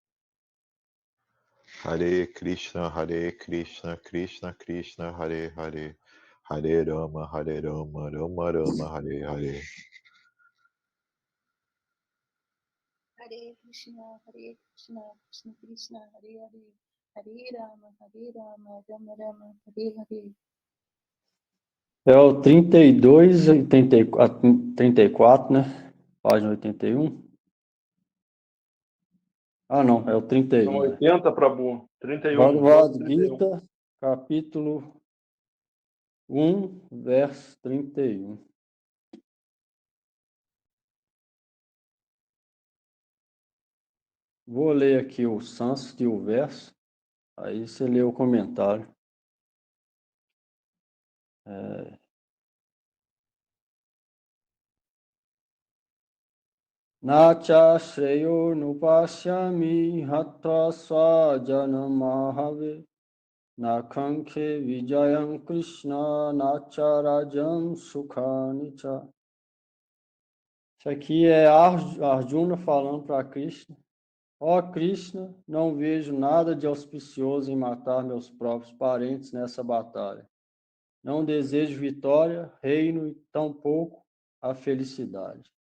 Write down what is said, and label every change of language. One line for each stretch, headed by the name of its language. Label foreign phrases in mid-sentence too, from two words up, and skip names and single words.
Sanskrit: हरे कृष्ण, कृष्ण कृष्ण, हरे हरे, हरे राम, राम राम, हरे हरे. हरे कृष्ण, कृष्ण कृष्ण, हरे हरे, हरे राम, राम राम, हरे हरे.
Portuguese: É o 32, 34, né? Página 81. Ah, não, é o 31. São 80, Prabhu. 31. Bhagavad Gita, capítulo 1, verso 31. Vou ler aqui o sânscrito e o verso, aí você lê o comentário.
Sanskrit: नच श्रेयो नुपश्यामि हत्वा स्वजनमाहवे नकाङ्क्षे विजयं कृष्ण नच राज्यं सुखानिच.
Portuguese: Isso aqui é Arjuna falando para Krishna. Ó Krishna, não vejo nada de auspicioso em matar meus próprios parentes nessa batalha. Não desejo vitória, reino e tampouco a felicidade.